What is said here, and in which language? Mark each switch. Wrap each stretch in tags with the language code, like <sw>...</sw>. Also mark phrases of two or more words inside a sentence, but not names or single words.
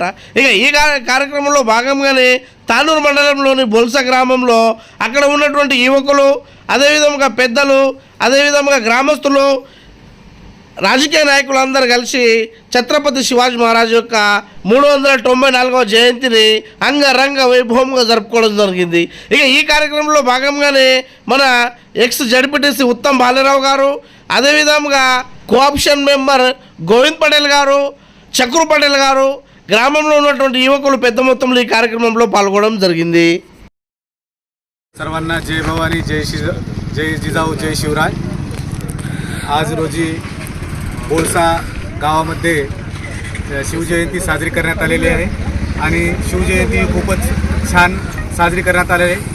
<te>ఇక ఈ కార్యక్రమంలో భాగంగానే తానూరు మండలంలోని బొల్స గ్రామంలో అక్కడ ఉన్నటువంటి యువకులు, అదేవిధంగా పెద్దలు, అదేవిధంగా గ్రామస్తులు, రాజకీయ నాయకులు అందరూ కలిసి ఛత్రపతి శివాజీ మహారాజ్ యొక్క 394వ జయంతిని అంగరంగ వైభవంగా జరుపుకోవడం జరిగింది. ఇక ఈ కార్యక్రమంలో భాగంగానే మన ఎక్స్ జడ్పీటీసీ ఉత్తమ్ బాలరావు గారు, అదేవిధంగా కోఆప్షన్ మెంబర్ గోవింద్ పటేల్ గారు, చక్రు పటేల్ గారు, గ్రామంలో ఉన్నటువంటి యువకులు పెద్ద మొత్తంలో ఈ కార్యక్రమంలో पालगొనడం జరిగింది.</te> <mr>सर्वांना जय भवानी, जय जिजाऊ, जय शिवराय. आज रोजी बोळसा गावामध्ये शिवजयंती साजरी करण्यात आलेली आहे आणि शिवजयंती खूपच छान साजरी करण्यात आलेली आहे.</mr>